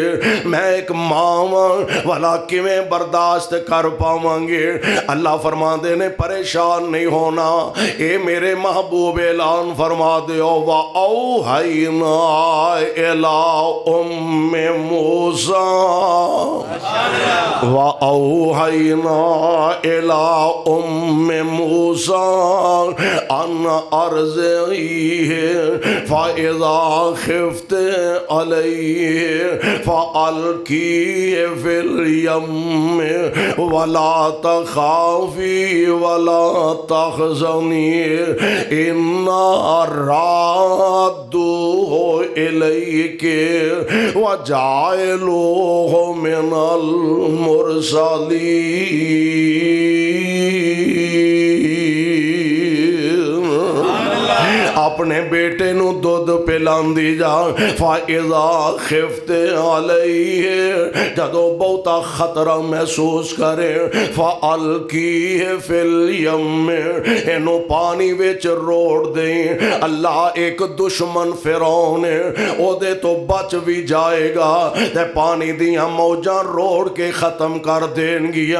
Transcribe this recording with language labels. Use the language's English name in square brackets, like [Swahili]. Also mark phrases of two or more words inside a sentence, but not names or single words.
[Punjabi] میں اک ماں والا کویں برداشت کر پاواں گے. اللہ فرماتے نے پریشان نہیں ہونا، یہ میرے محبوب اعلان فرما دو, [Arabic] وأوحينا إلى أم موسى وأوحينا إلى أم موسى أن أرضعيه فإذا خفت عليه فألقي في اليم ولا تخافي ولا تحزني إنا رادوه إليك وجاعلوه من المرسلين. [Punjabi] اپنے بیٹے نوں دودھ پلاندی جا. [Arabic] فإذا خفت عليه, [Punjabi] جدوں بہتا خطرہ محسوس کرے, [Arabic] فألقيه في اليم, [Punjabi] اینوں پانی وچ روڑ دے. اللہ اک دشمن فرعون ہے، اودے توں بچ بھی جائے گا تے پانی دیاں موجاں روڑ کے ختم کر دین گیاں.